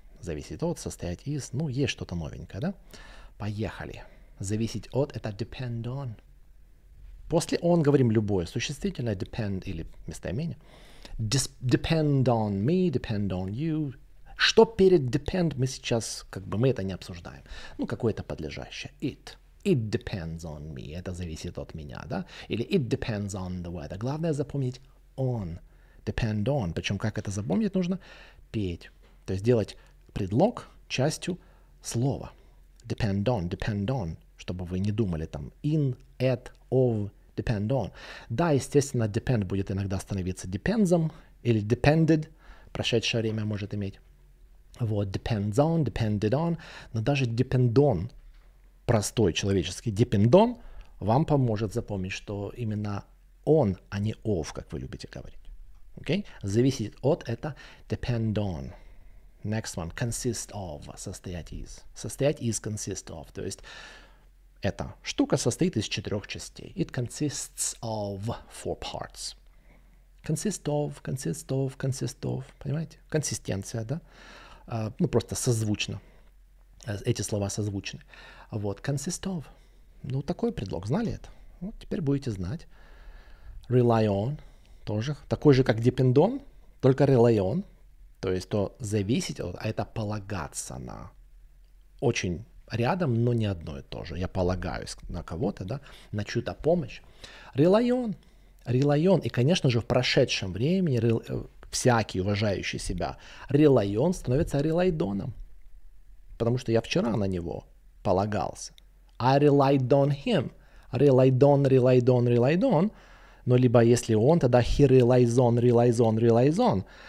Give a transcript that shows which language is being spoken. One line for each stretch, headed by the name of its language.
Russian: Зависит от, состоять из, ну, есть что-то новенькое, да? Поехали. Зависеть от — это depend on. После on говорим любое существительное, depend или местоимение.
English: Depend on me, depend on you.
Russian: Что перед depend мы сейчас, мы это не обсуждаем. Ну, какое-то подлежащее.
English: It depends on me.
Russian: Это зависит от меня, да? Или
English: it depends on the weather.
Russian: Главное запомнить on.
English: Depend on.
Russian: Причем как это запомнить нужно? Петь. То есть делать предлог частью слова.
English: Depend on,
Russian: чтобы вы не думали там
English: in, at, of, depend on.
Russian: Да, естественно, depend будет иногда становиться depends или depended, прошедшее время может иметь. Вот, depends on, depended on, но даже depend on, простой человеческий depend on, вам поможет запомнить, что именно on, а не of, как вы любите говорить.
English: Okay?
Russian: Зависит от — это depend on.
English: Next one. Consist of.
Russian: Состоять из. Состоять из consist of. То есть эта штука состоит из 4 частей.
English: It consists of 4 parts. Consist of, consist of, consist of.
Russian: Понимаете? Консистенция, да? Ну, просто созвучно. Эти слова созвучны. Вот. Consist of. Ну, такой предлог. Знали это? Вот теперь будете знать.
English: Rely on.
Russian: Тоже. Такой же, как depend on, только rely on. То есть то зависеть от, а это полагаться на. Очень рядом, но не одно и то же. Я полагаюсь на кого-то, да, на чью-то помощь.
English: Rely on. Rely on.
Russian: И, конечно же, в прошедшем времени всякий уважающий себя rely on становится relied on. Потому что я вчера на него полагался.
English: I relied on him. Relied on, relied on, relied on.
Russian: Но либо если он, тогда
English: he relies on, relies on, relies on.